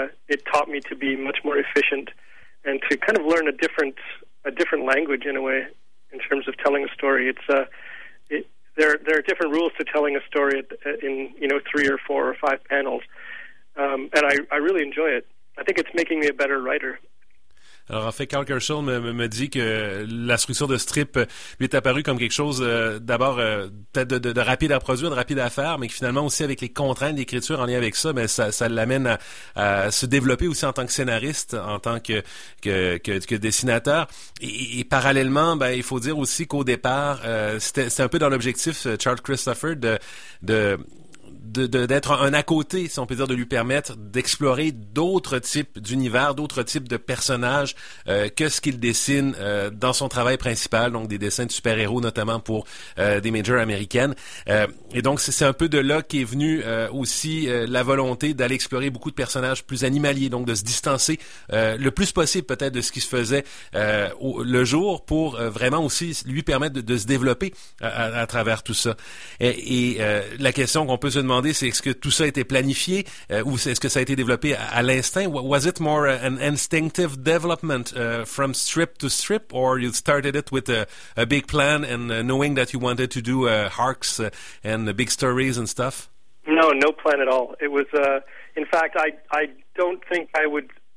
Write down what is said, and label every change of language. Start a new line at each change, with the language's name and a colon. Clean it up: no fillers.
English: it taught me to be much more efficient and to kind of learn a different language in a way, in terms of telling a story. There are different rules to telling a story in, you know, three or four or five panels, and I really enjoy it. I think it's making me a better writer.
French: Alors, en fait, Carl Kershaw me dit que la structure de strip lui est apparue comme quelque chose d'abord peut-être de rapide à produire, de rapide à faire, mais que finalement aussi avec les contraintes d'écriture en lien avec ça, ben ça l'amène à se développer aussi en tant que scénariste, en tant que dessinateur. Et parallèlement, ben il faut dire aussi qu'au départ, c'était un peu dans l'objectif Charles Christopher de d'être un à côté, si on peut dire, de lui permettre d'explorer d'autres types d'univers, d'autres types de personnages que ce qu'il dessine dans son travail principal, donc des dessins de super-héros notamment pour des majors américaines. Et donc c'est un peu de là qu'est venue aussi la volonté d'aller explorer beaucoup de personnages plus animaliers, donc de se distancer le plus possible peut-être de ce qui se faisait le jour pour vraiment aussi lui permettre de se développer à travers tout ça. Et la question qu'on peut se demander, c'est est-ce que tout ça a été planifié ou est-ce que ça a été développé à l'instinct?
English: Was it more an instinctive development from strip to strip, or you started it with a big plan and knowing that you wanted to do arcs and big stories and stuff? No, no plan at all. It was, in fact, I don't think I would.